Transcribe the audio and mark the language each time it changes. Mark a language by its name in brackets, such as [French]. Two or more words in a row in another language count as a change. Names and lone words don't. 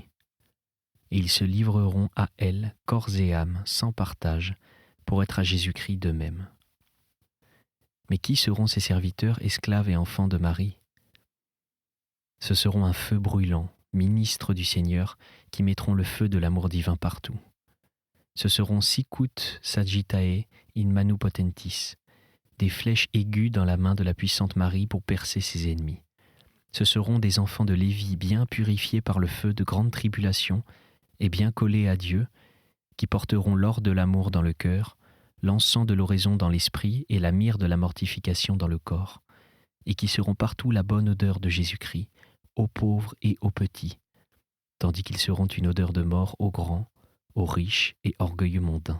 [French] Et ils se livreront à elle, corps et âme, sans partage, pour être à Jésus-Christ d'eux-mêmes. Mais qui seront ces serviteurs, esclaves et enfants de Marie ? Ce seront un feu brûlant, ministres du Seigneur, qui mettront le feu de l'amour divin partout. Ce seront [Latin] sicut sagittae in manu potentis, [French] des flèches aiguës dans la main de la puissante Marie pour percer ses ennemis. Ce seront des enfants de Lévi bien purifiés par le feu de grande tribulation et bien collés à Dieu, qui porteront l'or de l'amour dans le cœur, l'encens de l'oraison dans l'esprit et la myrrhe de la mortification dans le corps, et qui seront partout la bonne odeur de Jésus-Christ, aux pauvres et aux petits, tandis qu'ils seront une odeur de mort aux grands, aux riches et orgueilleux mondains.